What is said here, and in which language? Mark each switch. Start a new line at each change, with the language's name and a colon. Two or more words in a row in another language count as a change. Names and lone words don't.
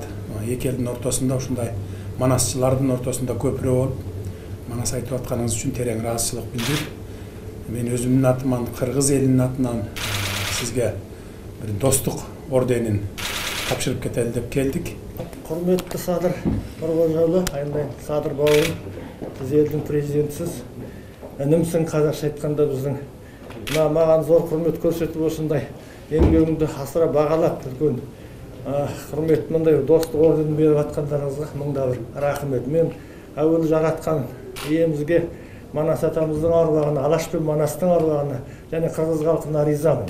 Kyrgyz: Эки элдин ортосунда ушундай манасчылардын ортосунда көпүрө болуп, манас айтып атканыңыз үчүн терең ыраазычылык билдирип, мен өзүмдүн атыман, кыргыз элинин атынан сизге бир достук орденин тапшырып кетели деп келдик.
Kazakh: Құрметті Садыр Нұрғожаұлы, айындайын Садыр бауырым, сіз елдің президентісіз. Інімсің, қазақша айтқанда біздің. Маған зор құрмет көрсетіп осындай еңбегіңді асыра бағалап үлкен құрмет мындай достық орденін беріп атқандарыңызға мыңда бір рахмет. Мен әуелі жаратқан иемізге, Манас атамыздың аруағына, Алаш пен Манастың аруағына және қырғыз халқына ризамын.